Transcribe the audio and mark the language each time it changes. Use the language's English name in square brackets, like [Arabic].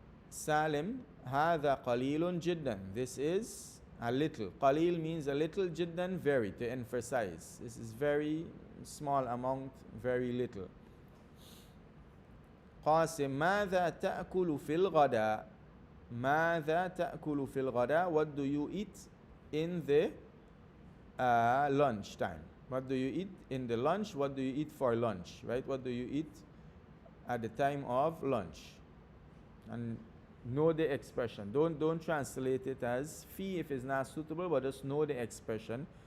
[Arabic] Salim, هذا قليل جدا. [English] This is a little. قليل means a little, جدا very, to emphasize. This is very small amount, very little. [Arabic] قاسم, ماذا تأكل في الغداء. ماذا تأكل في الغداء. [English] What do you eat in the lunch time? What do you eat in the lunch? What do you eat for lunch? Right? What do you eat at the time of lunch. And know the expression. Don't translate it as fee if it's not suitable, but just know the expression.